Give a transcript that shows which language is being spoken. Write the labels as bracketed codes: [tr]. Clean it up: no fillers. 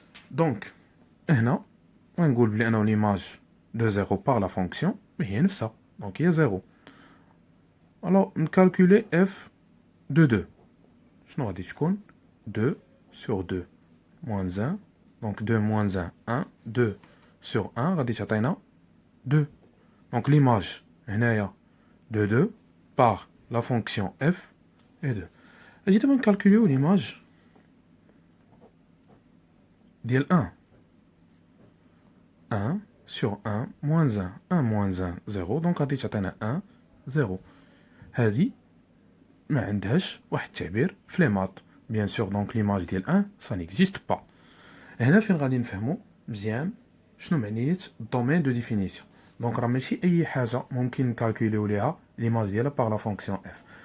[fr] Donc, [ar] هنا غنقول بلي أنا [fr] l'image de 0 par la fonction [ar] هي نفسها، [fr] donc هي 0. Alors, نكالكولي f de 2. [ar] شنو غادي تكون؟ 2 sur 2 moins 1. [fr] Donc 2 moins 1 1. [ar] 2 sur 1 غادي تعطينا 2. [fr] Donc l'image [ar] هنايا [fr] de 2 par la fonction f est 2. [ar] اجي دابا نكالكوليو l'image ديال 1. [fr] 1 sur 1 moins 1. 1 moins 1 0. Donc [ar] غادي تعطينا [fr] 1 0. [ar] هذه ما عندهاش واحد التعبير في لي مات. بيان سور دونك ليماج ديال 1 سا نيكزيست با. هنا فين غادي نفهمو مزيان شنو معنية الدومين دو ديفينيسيون. دونك راه ماشي اي حاجه ممكن نكالكوليو ليها ليماج ديالها باغ لا فونكسيون اف.